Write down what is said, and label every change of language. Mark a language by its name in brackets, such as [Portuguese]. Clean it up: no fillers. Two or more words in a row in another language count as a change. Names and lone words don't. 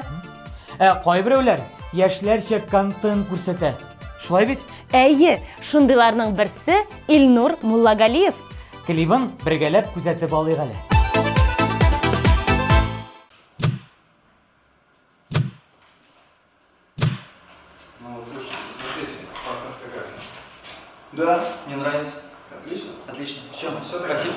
[Tatar] Кайберәүләр яшьләрчә контент күрсәтә. Шулай бит? Әйе, шундыйларның берсе Илнур Муллагалиев. Клибын бергәләп күзәтеп алыйк әле. [Russian] Ну, слушай, посмотрите, классная фотография. Да, мне нравится. Отлично? Отлично. Все, спасибо.